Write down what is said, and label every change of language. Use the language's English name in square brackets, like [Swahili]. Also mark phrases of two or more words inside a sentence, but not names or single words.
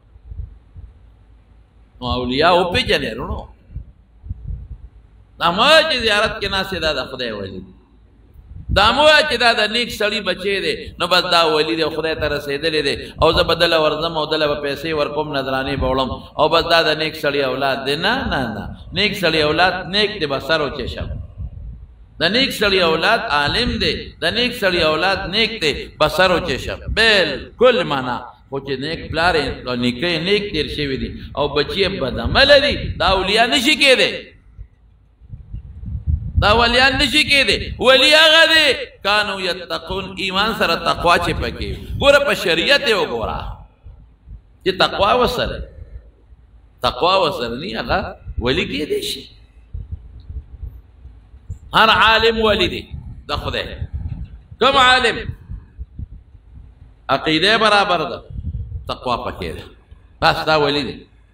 [Pashto] نو اولیا وپېژنې وروڼو دا مه چې زیارت کې ناستې دا د خدای ولی دی دا مو چې دا د نیک سړي بچی دی نو بس دا ولی دی خدای ته رسېدلی دی او زه به دله ورځم او دله به پیسې ورکوم نظرانې به وړم او بس دا د نیک سړي اولاد دی نه نه نه نیک سړي اولاد نیک دی [Persian] به سر و چشم [Pashto] د نیک سړي اولاد عالم دی د نیک سړي اولاد نیک دی [Persian] به سر و چشم [Pashto] بالکل معنا خو چې نیک پلار او نیکه نیک تېر شوي دي او بچي یې بدعمله دي دا اولیا نشي کېدی دا ولیان نشي کېدی ولی هغه دی [Arabic] کانو یتقون [Pashto] ایمان سره تقوا چې پکې ګوره په شریعت یې وګوره چې تقوا ورسره نی هغه ولی کېدی شي هر عالم ولی دی د خدای کوم عالم عقیده برابر ده تقوا پکې ده بس دا ولی دی